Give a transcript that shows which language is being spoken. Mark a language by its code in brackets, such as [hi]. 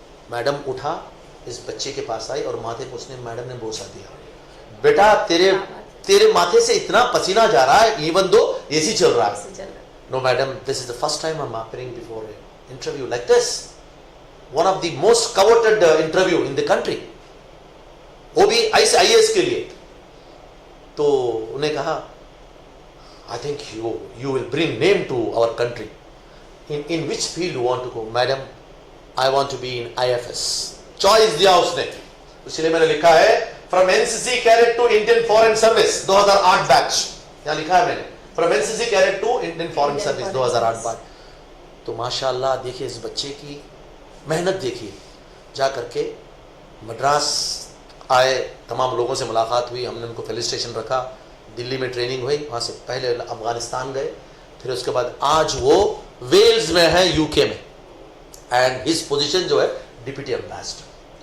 [ur] Madam اٹھا, اس بچے کے پاس آئی اور ماتھے پہ اس نے, میڈم نے بوسہ دیا, بیٹا تیرے ماتھے سے اتنا پسینہ جا رہا ہے ایون دو AC چل رہا ہے. [en] No madam, this is the first time I'm appearing before an interview like this. One of the most coveted interview in the country. [ur] وہ بھی IAS کے لیے. تو انہیں کہا [en] I think you will bring name to our country. In which field you want to go? Madam, I want to be in IFS. [ur] Choice دیا اس نے. اس لیے میں نے لکھا ہے [en] from NCC cadet to Indian Foreign Service 2008 batch. [ur] یہاں لکھا ہے میں نے [en] from NCC cadet to Indian Foreign Service 2008 batch. [ur] تو ماشاءاللہ دیکھیے اس بچے کی محنت دیکھیے. جا کر کے مدراس آئے, تمام لوگوں سے ملاقات ہوئی, ہم نے ان کو فیلسٹیشن رکھا, دلی میں ٹریننگ ہوئی, وہاں سے پہلے افغانستان گئے, پھر اس کے بعد آج وہ ویلز میں ہے UK میں, [en] and his position [ur] جو ہے ڈپٹی ایمبیسڈر.